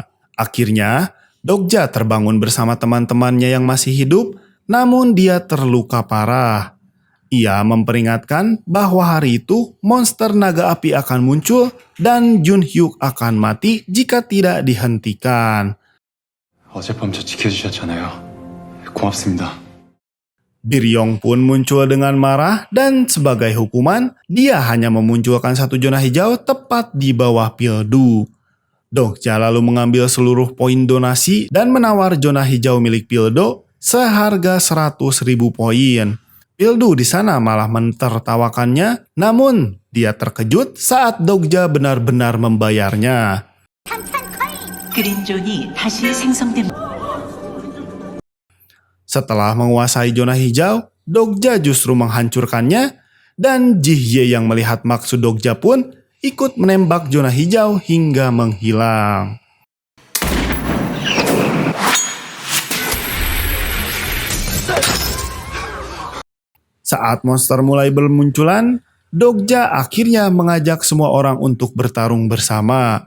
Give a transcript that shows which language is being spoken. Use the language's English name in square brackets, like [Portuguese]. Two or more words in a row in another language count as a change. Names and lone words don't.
[Indonesian] Akhirnya, Dogja terbangun bersama teman-temannya yang masih hidup, namun dia terluka parah. Ia memperingatkan bahwa hari itu monster naga api akan muncul dan Jun-hyuk akan mati jika tidak dihentikan. [Korean] 어젯밤 저 지켜주셨잖아요. 고맙습니다. [Indonesian] Biryong pun muncul dengan marah dan sebagai hukuman, dia hanya memunculkan 1 zona hijau tepat di bawah Pildu. Dogja lalu mengambil seluruh poin donasi dan menawar zona hijau milik Pildo seharga 100.000 poin. Pildu di sana malah mentertawakannya, namun dia terkejut saat Dogja benar-benar membayarnya. [Korean] 그린존이 다시 생성됩니다. [Indonesian] Setelah menguasai zona hijau, Dogja justru menghancurkannya, dan Ji-hye yang melihat maksud Dogja pun ikut menembak zona hijau hingga menghilang. Saat monster mulai bermunculan, Dogja akhirnya mengajak semua orang untuk bertarung bersama.